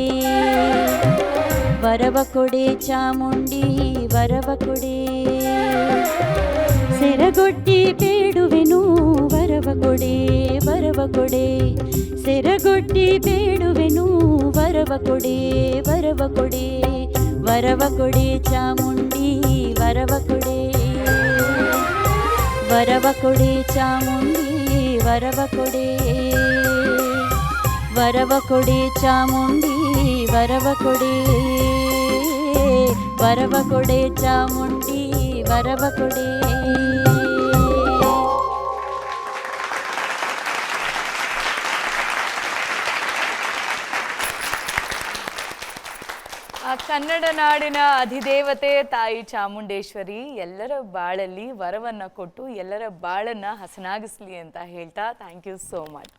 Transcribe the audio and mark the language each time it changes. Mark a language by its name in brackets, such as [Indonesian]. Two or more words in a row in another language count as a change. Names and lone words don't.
[Kannada] ವರವ ಕೊಡೆ ಚಾಮುಂಡಿ ವರವ ಕೊಡೆ, ಸೆರಗೊಡ್ಡಿ ಬೇಡುವೆನು ವರವ ಕೊಡೆ ವರವ ಕೊಡೆ ಸೆರಗೊಡ್ಡಿ ಬೇಡುವೆನು ವರವ ಕೊಡೆ ವರವ ಕೊಡೆ ವರವ ಕೊಡೆ ಚಾಮುಂಡಿ ವರವ ಕೊಡೆ ವರವ ಕೊಡೆ ಚಾಮುಂಡಿ ವರವ ಕೊಡೆ ವರವ ಕೊಡೆ ಚಾಮುಂಡಿ ವರವ ಕೊಡೆ ವರವ ಕೊಡೆ ಚಾಮುಂಡಿ ವರವ ಕೊಡೆ. ಆ ಕನ್ನಡ ನಾಡಿನ ಅಧಿದೇವತೆ ತಾಯಿ ಚಾಮುಂಡೇಶ್ವರಿ ಎಲ್ಲರ ಬಾಳಲ್ಲಿ ವರವನ್ನ ಕೊಟ್ಟು ಎಲ್ಲರ ಬಾಳನ್ನ ಹಸನಾಗಿಸ್ಲಿ ಅಂತ ಹೇಳ್ತಾ [English] thank you so much.